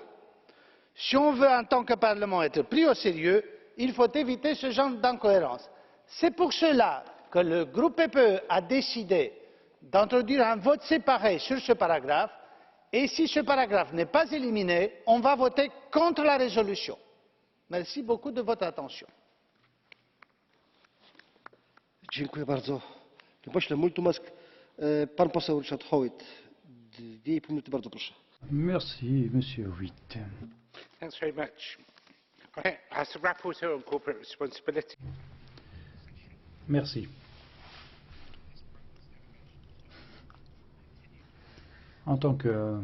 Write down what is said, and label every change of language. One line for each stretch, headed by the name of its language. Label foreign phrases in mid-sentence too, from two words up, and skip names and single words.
French: Si on veut en tant que Parlement être pris au sérieux, il faut éviter ce genre d'incohérence. C'est pour cela que le groupe PPE a décidé d'introduire un vote séparé sur ce paragraphe et si ce paragraphe n'est pas éliminé, on va voter contre la résolution. Merci beaucoup de votre attention.
Polish: Dziękuję bardzo. Panie pośle, mulțumesc. Pan poseł Richard Howitt, 2,5 minuty, bardzo proszę.
French: Merci, Monsieur Howitt.
English: Thanks very much. As the rapporteur on corporate responsibility.
French: Merci. En tant que